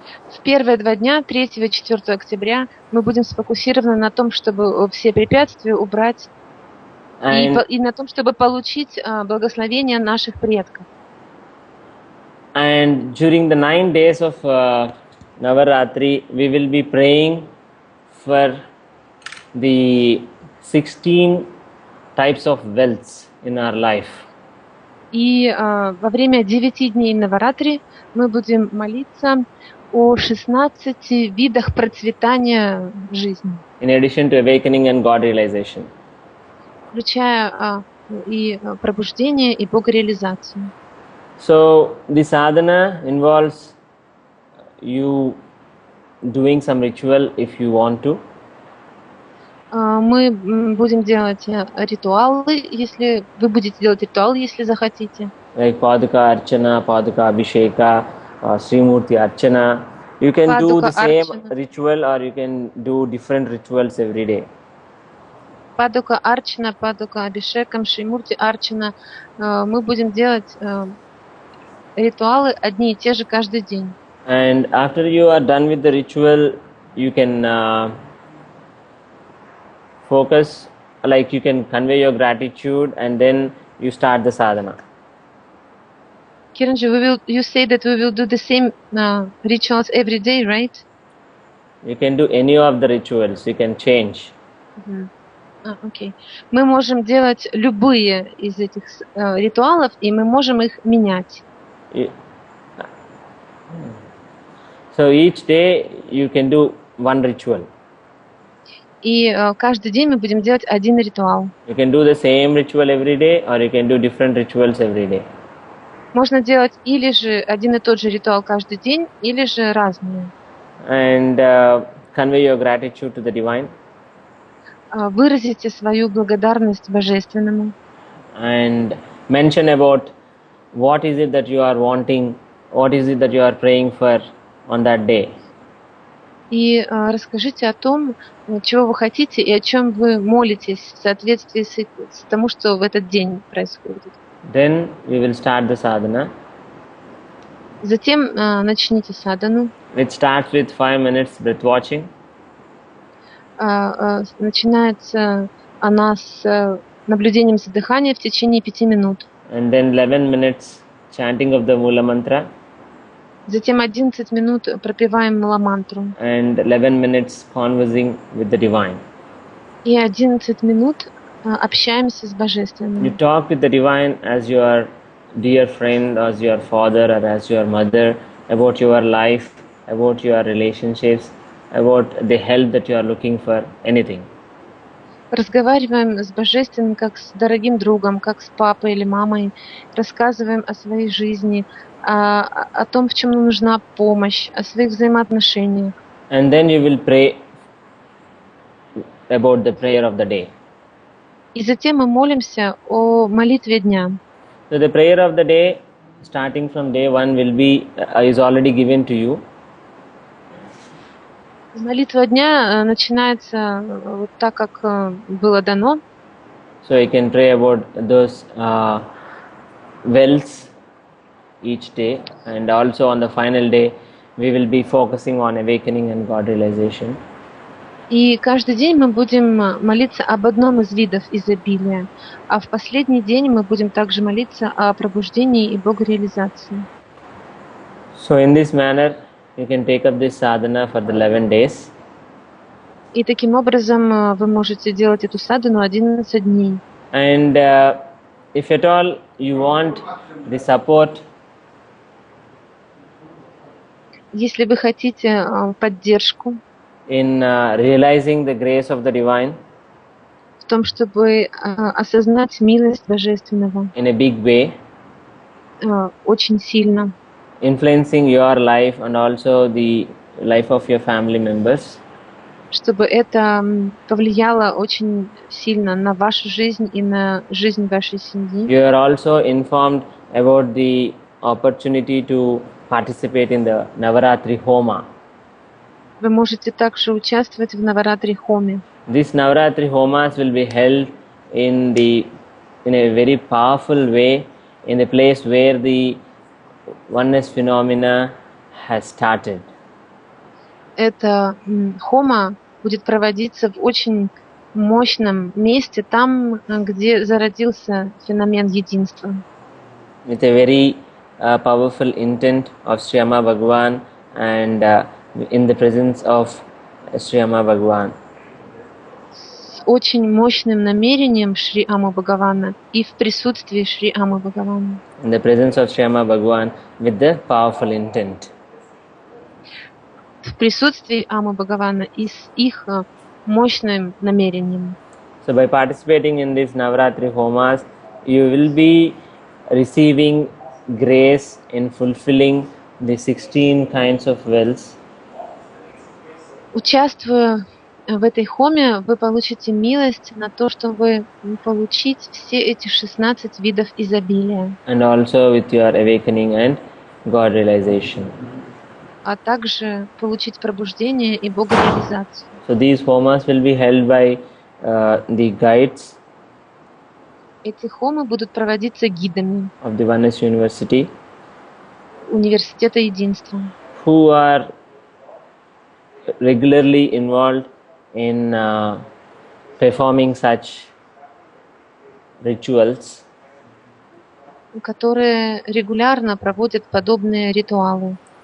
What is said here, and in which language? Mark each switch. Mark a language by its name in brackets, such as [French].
[Russian] В первые 2 дня, 3 и 4 октября, мы будем сфокусированы на том, чтобы все препятствия убрать и на том, чтобы получить благословение наших предков. [English] And during the 9 days of Navaratri, we will be praying for the 16 types of wealths in our life. [Russian] И во время 9 дней Наваратри мы будем молиться о 16 видах процветания в жизни. [English] In addition to awakening and God realization. [Russian] Включая и пробуждение, и богореализацию. [English] So the sadhana involves you doing some ritual if you want to. [Russian] Мы будем делать ритуалы, если вы будете делать ритуал, если захотите. [English] Like Paduka Archana, Paduka Abhisheka, Srimurti Archana. You can do the same ritual or you can do different rituals every day. [Russian] Падука Арчана, Падука Абишекам, Шримурти Арчана. Мы будем делать ритуалы одни и те же каждый день. [English] And after you are done with the ritual, you can focus, like you can convey your gratitude and then you start the sadhana. Kiranji, you say that we will do the same rituals every day, right? You can do any of the rituals, you can change. Okay. [Russian] Мы можем делать любые из этих ритуалов, и мы можем их менять. [English] So each day you can do one ritual. [Russian] И каждый день мы будем делать один ритуал. [English] You can do the same ritual every day, or you can do different rituals every day. [Russian] Можно делать или же один и тот же ритуал каждый день, или же разные. [English] And convey your gratitude to the divine. [Russian] Выразите свою благодарность Божественному. [English] And mention about what is it that you are wanting, what is it that you are praying for on that day. [Russian] И расскажите о том, чего вы хотите и о чем вы молитесь в соответствии с тому, что в этот день происходит. [English] Then we will start the sadhana. [Russian] Затем начните садану. [English] It starts with 5 minutes breath watching. [Russian] Начинается она с наблюдением за дыханием в течение 5 минут. [English] And then 11 minutes chanting of the Mula Mantra. [Russian] Затем 11 минут пропеваем Мула-мантру. [English] And 11 minutes conversing with the divine. [Russian] И 11 минут общаемся с Божественным. [English] You talk with the divine as your dear friend, as your father, or as your mother, about your life, about your relationships, about the help that you are looking for, anything. [Russian] разговариваем с Божественным как с дорогим другом, как с папой или мамой, рассказываем о своей жизни, о том, в чем нам нужна помощь, о своих взаимоотношениях. [English] And then you will pray about the prayer of the day. [Russian] И затем мы молимся о молитве дня. [English] So the prayer of the day, starting from day one, is already given to you. [Russian] Молитва дня начинается вот так, как было дано. [English] So you can pray about those wells each day, and also on the final day, we will be focusing on awakening and God realization. [Russian] И каждый день мы будем молиться об одном из видов изобилия, а в последний день мы будем также молиться о пробуждении и богореализации. [English] So in this manner, you can take up this sadhana for the 11 days. [Russian] И таким образом вы можете делать эту садхану 11 дней. [English] And if at all you want the support, [Russian] если вы хотите поддержку [English] in realizing the grace of the divine, [Russian] в том, чтобы осознать милость Божественного [English] in a big way, [Russian] очень сильно, [English] influencing your life and also the life of your family members, [Russian] чтобы это повлияло очень сильно на вашу жизнь и на жизнь вашей семьи. [English] You are also informed about the opportunity to participate in the Navaratri Homa. [Russian] Вы можете также участвовать в Наваратри Хоме. [English] These Navaratri Homas will be held in a very powerful way in the place where the oneness phenomena has started. [Russian] Эта хома будет проводиться в очень мощном месте, там, где зародился феномен единства. [English] With a very powerful intent of Sri Amma Bhagavan and in the presence of Sri Amma Bhagavan. [Russian] С очень мощным намерением Шри Аммы Бхагавана и в присутствии Шри Аммы Бхагавана. [English] In the presence of Sri Amma Bhagavan with the powerful intent. [Russian] В присутствии Аммы Бхагавана и с их мощным намерением. [English] So by participating in these Navaratri Homas, you will be receiving grace in fulfilling the 16 kinds of wells. [Russian] Участвуя в этой хоме, вы получите милость на то, чтобы получить все эти 16 видов изобилия. [English] And also with your awakening and God realization. [Russian] А также получить пробуждение и богореализацию. [English] So these homas will be held by the guides [Russian] Эти хомы будут проводиться гидами [English] of the Oneness University [Russian] Университета Единства, [English] who are regularly involved in performing such rituals, [Russian] которые регулярно проводят подобные ритуалы,